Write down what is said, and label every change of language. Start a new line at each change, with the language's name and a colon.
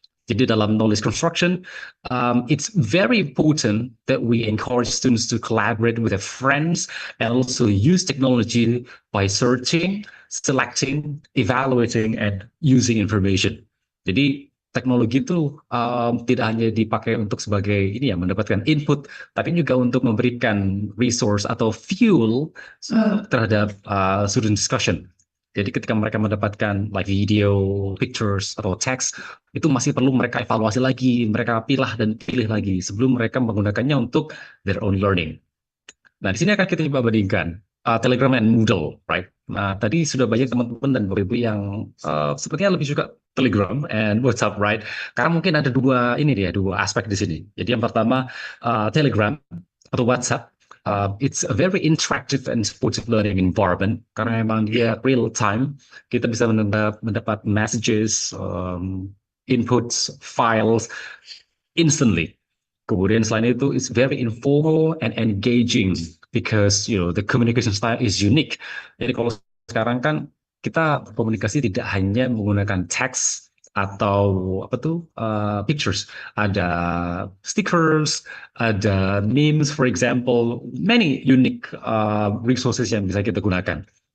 Indonesian: Jadi dalam
English: knowledge construction, it's very important that we encourage students to collaborate with their friends and also use technology by searching, selecting, evaluating, and using information.
Indonesian: Jadi teknologi itu tidak hanya dipakai untuk sebagai ini ya mendapatkan input, tapi juga untuk memberikan resource atau fuel terhadap student discussion. Jadi ketika mereka mendapatkan like video, pictures atau teks, itu masih perlu mereka evaluasi lagi, mereka pilih lagi sebelum mereka menggunakannya untuk
English: their own learning.
Indonesian: Nah, di sini akan kita coba bandingkan Telegram dan Moodle, right? Nah, tadi sudah banyak teman-teman dan Bapak Ibu yang sepertinya lebih suka Telegram and WhatsApp, right? Karena mungkin ada dua aspek di sini. Jadi yang pertama Telegram atau WhatsApp,
English: it's a very interactive and supportive learning environment
Indonesian: karena memang dia real time. Kita bisa mendapat messages, inputs, files instantly. Kemudian selain itu,
English: it's very informal and engaging because the communication style is unique.
Indonesian: Jadi kalau sekarang kan kita komunikasi tidak hanya menggunakan teks atau pictures, ada stickers, ada memes,
English: for example, many unique resources
Indonesian: yang bisa kita gunakan.